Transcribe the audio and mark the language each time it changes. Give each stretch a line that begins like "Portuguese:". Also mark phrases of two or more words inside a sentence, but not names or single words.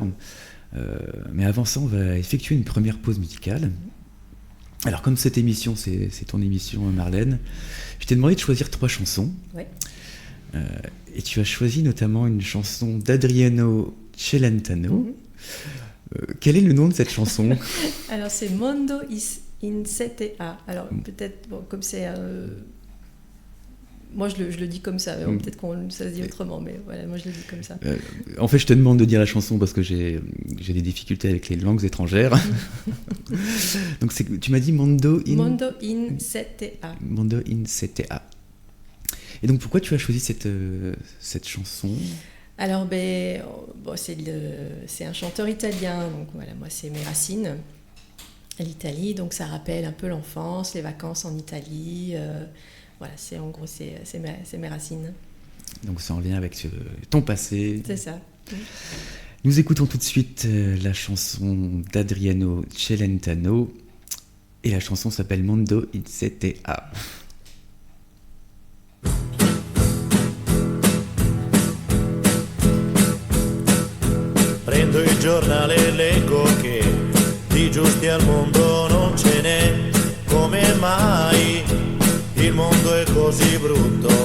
French: Mais avant ça on va effectuer une première pause musicale. Alors comme cette émission c'est ton émission Marlène, je t'ai demandé de choisir 3 chansons. Ouais. Et tu as choisi notamment une chanson d'Adriano Celentano. Quel est le nom de cette chanson ? Alors c'est Mondo in 7A. Alors peut-être, comme c'est... moi je le dis comme ça, peut-être que ça se dit autrement, mais voilà, moi je le dis comme ça. En fait je te demande de dire la chanson parce que j'ai des difficultés avec les langues étrangères. Donc tu m'as dit Mondo in 7A. Mondo in 7A. Et donc pourquoi tu as choisi cette chanson ? Alors c'est un chanteur italien, donc voilà, moi c'est mes racines, l'Italie, donc ça rappelle un peu l'enfance, les vacances en Italie, voilà, c'est mes racines. Donc ça en vient avec ton passé. C'est ça. Nous écoutons tout de suite la chanson d'Adriano Celentano et la chanson s'appelle Mondo in 7A.
Italian: Prendo il giornale e leggo che di giusti al mondo non ce n'è. Come mai il mondo è così brutto?